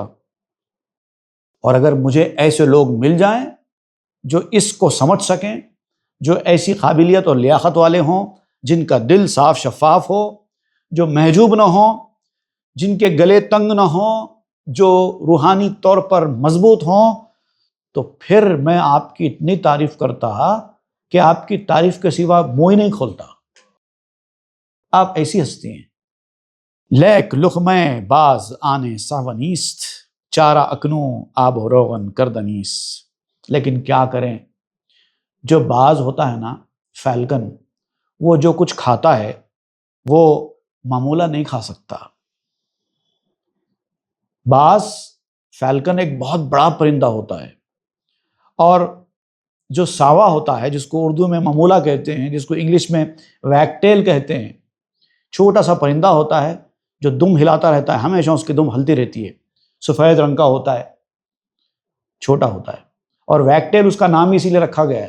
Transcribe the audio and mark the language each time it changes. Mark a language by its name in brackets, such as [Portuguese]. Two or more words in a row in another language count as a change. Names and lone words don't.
[Urdu] اور اگر مجھے ایسے لوگ مل جائیں جو اس کو سمجھ سکیں، جو ایسی قابلیت اور لیاقت والے ہوں، جن کا دل صاف شفاف ہو، جو محجوب نہ ہوں، جن کے گلے تنگ نہ ہوں، جو روحانی طور پر مضبوط ہوں، تو پھر میں آپ کی اتنی تعریف کرتا کہ آپ کی تعریف کے سوا منہ ہی نہیں کھولتا. آپ ایسی ہستی ہیں. [Persian] لیک لقمہ باز آنے ساونیست، چارہ اکنوں آب و روغن کردنیس. [Urdu] لیکن کیا کریں، جو باز ہوتا ہے نا، فیلکن، وہ جو کچھ کھاتا ہے وہ معمولہ نہیں کھا سکتا. باز، فیلکن ایک بہت بڑا پرندہ ہوتا ہے، اور جو ساوا ہوتا ہے، جس کو اردو میں ممولہ کہتے ہیں، جس کو انگلش میں ویگٹیل کہتے ہیں، چھوٹا سا پرندہ ہوتا ہے جو دم ہلاتا رہتا ہے، ہمیشہ اس کی دم ہلتی رہتی ہے، سفید رنگ کا ہوتا ہے، چھوٹا ہوتا ہے، اور ویگٹیل اس کا نام اسی لیے رکھا گیا ہے.